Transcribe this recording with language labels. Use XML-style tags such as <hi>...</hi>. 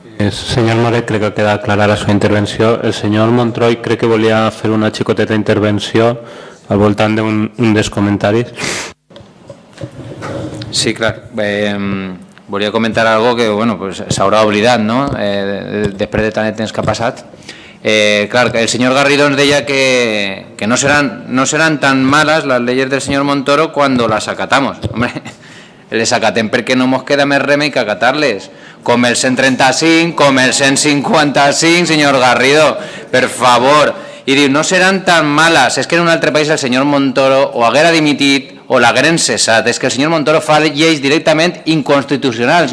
<ca>Senyor Moret, crec que ha quedat clara la seva intervenció. El senyor Montroi crec que volia fer una xicoteta intervenció al voltant d'un dels comentaris. Sí, clar. Volia comentar algo que s'haurà oblidat, no?, després de tant de temps que ha passat. Clar, el senyor Garrido ens deia que no seran</ca> <es>tan malas las leyes del señor Montoro cuando las acatamos.</es> <ca>Hombre, les acatem perquè no ens queda més remei que acatar-les. Com el 135, com el 155, senyor Garrido, per favor. I diu, no seran</ca> <es>tan malas.</es> <ca>És que en un altre país el senyor Montoro o haguera dimitit o l'hagueren cessat. És que el senyor Montoro fa lleis directament inconstitucionals.</ca>